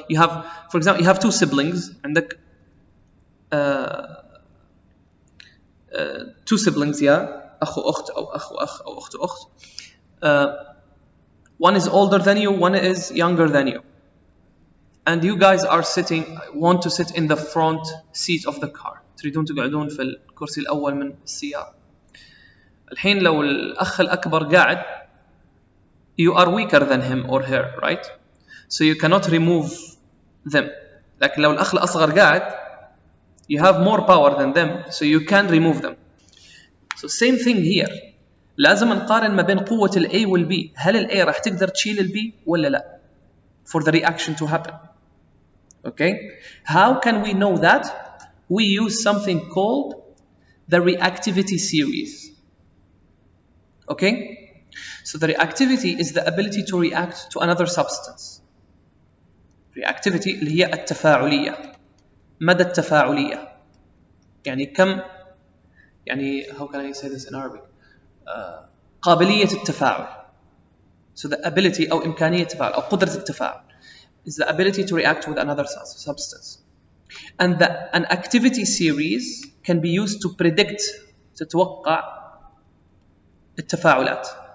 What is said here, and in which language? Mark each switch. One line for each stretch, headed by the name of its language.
English: You have, for example, you have 2 siblings, عندك 2 siblings, yeah,
Arabic: أخ وأخت أو أخ وأخ أو أخت وأخت.
English: One is older than you, one is younger than you. And you guys want to sit in the front seat of the car.
Arabic: تريدون تقعدون في الكرسي الأول من السيارة. الحين لو الأخ الأكبر قاعد,
English: you are weaker than him or her, right? So you cannot remove them.
Arabic: لكن لو الأخ الأصغر قاعد,
English: you have more power than them, so you can remove them. So same thing here.
Arabic: لازم نقارن ما بين قوة ال A وال B. هل ال A راح تقدر تشيل ال B ولا لا?
English: For the reaction to happen. Okay? How can we know that? We use something called the reactivity series. Okay? So the reactivity is the ability to react to another substance.
Arabic: Reactivity اللي هي التفاعلية. مدى التفاعلية. يعني كم, يعني
English: how can I say this in Arabic?
Arabic: قابلية التفاعل.
English: So the ability
Arabic: أو إمكانية التفاعل أو قدرة التفاعل
English: is the ability to react with another substance. And an activity series can be used to predict,
Arabic: تتوقع التفاعلات.